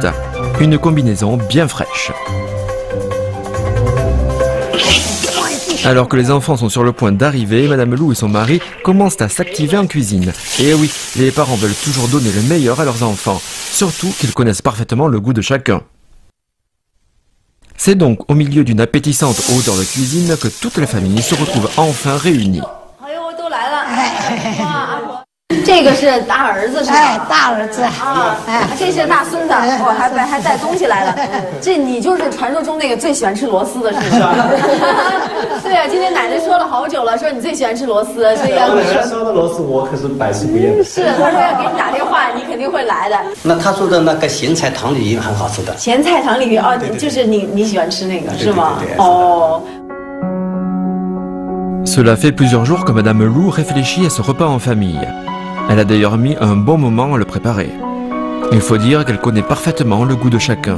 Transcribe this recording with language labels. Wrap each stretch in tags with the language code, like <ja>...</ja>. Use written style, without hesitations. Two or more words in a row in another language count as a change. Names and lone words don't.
<fr>Une combinaison bien fraîche. Alors que les enfants sont sur le point d'arriver, Madame Lou et son mari commencent à s'activer en cuisine. Et oui, les parents veulent toujours donner le meilleur à leurs enfants, surtout qu'ils connaissent parfaitement le goût de chacun. C'est donc au milieu d'une appétissante odeur de cuisine que toute la famille se retrouve enfin réunie.</fr> <zh>这个是大儿子是吧？大儿子啊，这是大孙子，我还带东西来了。这你就是传说中那个最喜欢吃螺丝的，是不是？对啊，今天奶奶说了好久了，说你最喜欢吃螺丝，所以要。奶奶烧的螺丝我可是百吃不厌。是，他说要给你打电话，你肯定会来的。那他说的那个咸菜塘鲤鱼很好吃的。咸菜塘鲤鱼哦，就是你喜欢吃那个是吗？哦。</zh> <fr>Cela fait plusieurs jours que Madame Lou réfléchit à ce repas en famille. Elle a d'ailleurs mis un bon moment à le préparer. Il faut dire qu'elle connaît parfaitement le goût de chacun.</fr>